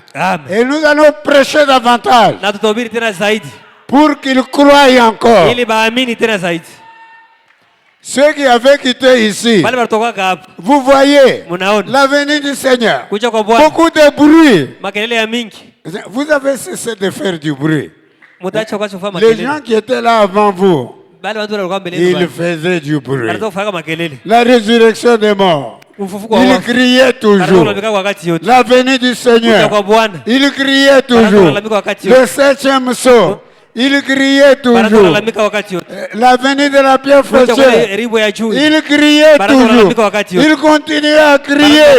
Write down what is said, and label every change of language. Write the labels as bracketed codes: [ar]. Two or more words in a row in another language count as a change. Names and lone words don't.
[fr] Amen. Et nous allons prêcher davantage [sw] Na tutahubiri tena zaidi [fr] pour qu'ils croient encore. [sw] ili baamini tena zaidi. [fr] Ceux qui avaient quitté ici, [sw] Wale walitoka hapa, [fr] vous voyez [sw] mnaona [fr] la venue du Seigneur. [sw] kuja kwa Bwana, [fr] Beaucoup de bruit. [sw] makelele ya mingi. [fr] Vous avez cessé de faire du bruit. [sw] Mtaacha kwa kufanya [fr] Les [sw] makelele. [fr] gens qui étaient là avant vous, [sw] Bale watu walikuwa mbele [fr] ils [sw] yenu. [fr] faisaient du bruit. [sw] Wanataka kufanya makelele. [fr] La résurrection des morts. Il criait toujours. La venue du Seigneur. Il criait toujours. Le 7e saut. Il criait toujours. La venue de la pierre fauchée. Il criait toujours. Il continuait à crier.